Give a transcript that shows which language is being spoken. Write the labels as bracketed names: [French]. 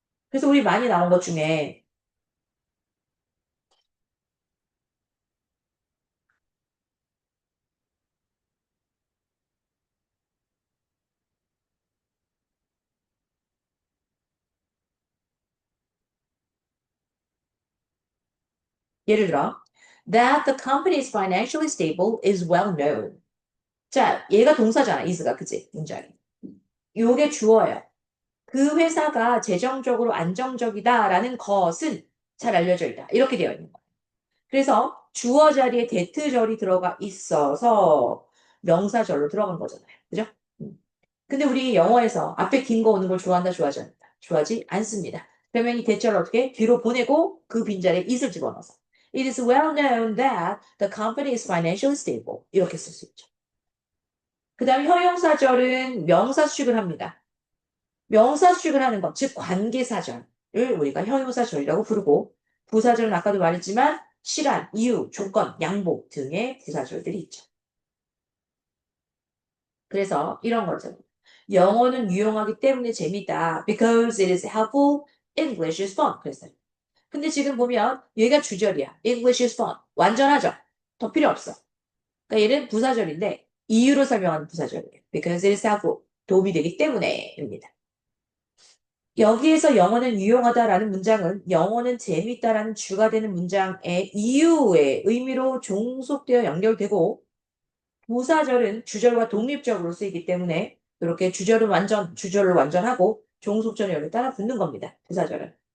[Korean] 그래서 우리 많이 나온 것 중에 예를 들어 [English] that the company is financially stable is well known. [Korean] 자, 얘가 동사잖아, is가. 그치? 문장이. 요게 주어예요. 그 회사가 재정적으로 안정적이다라는 것은 잘 알려져 있다. 이렇게 되어 있는 거예요. 그래서 주어 자리에 대트절이 들어가 있어서 명사절로 들어간 거잖아요. 그죠? 근데 우리 영어에서 앞에 긴 거 오는 걸 좋아한다, 좋아하지 않는다? 좋아하지 않습니다. 그러면 이 대절을 어떻게? 뒤로 보내고 그 빈자리에 is을 집어넣어서 [English] It is well known that the company is financially stable. [Korean] 이렇게 쓸 수 있죠. 그 다음 형용사절은 명사 수식을 합니다. 명사 수식을 하는 것, 즉 관계사절을 우리가 형용사절이라고 부르고 부사절은 아까도 말했지만 시간, 이유, 조건, 양보 등의 부사절들이 있죠. 그래서 이런 거죠. 영어는 유용하기 때문에 재밌다. [English] Because it is helpful, English is fun. [Korean] 그랬어요. 근데 지금 보면 얘가 주절이야. [English] English is fun. [Korean] 완전하죠? 더 필요 없어. 그러니까 얘는 부사절인데 이유로 설명하는 부사절이에요. [English] Because it is helpful. [Korean] 도움이 되기 때문에입니다. 여기에서 영어는 유용하다라는 문장은 영어는 재밌다라는 주가 되는 문장의 이유의 의미로 종속되어 연결되고 부사절은 주절과 독립적으로 쓰이기 때문에 이렇게 주절을 완전하고 종속절이 여기 따라 붙는 겁니다. 부사절은.